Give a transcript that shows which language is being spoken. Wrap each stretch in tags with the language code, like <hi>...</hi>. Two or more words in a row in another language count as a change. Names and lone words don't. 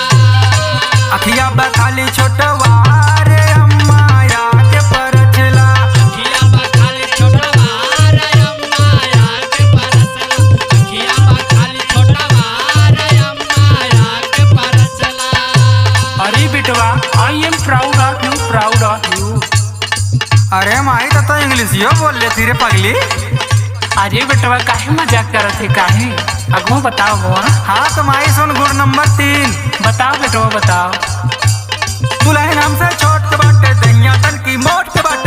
<bho>अखिया बा खाली छोटवा रे अम्मा या के परचला। अखिया बा खाली छोटा वार अम्मा या के परसला। अखिया बा खाली छोटा वार अम्मा या के परसला। अरे बेटवा</bho> <en>I am proud of you, proud of you.</en> <bho>अरे माई तो इंग्लिशियो बोल लेती रे पगली। अरे बेटवा काहे मजाक करत है काहे? अगवा बताओ अगवा। हाँ तो माई सुन गुण नंबर 3। बताओ बेटवा बताओ। दुल्हन हमसे छोट के बाटे, दहिया तन की मोट के बाटे।</bho>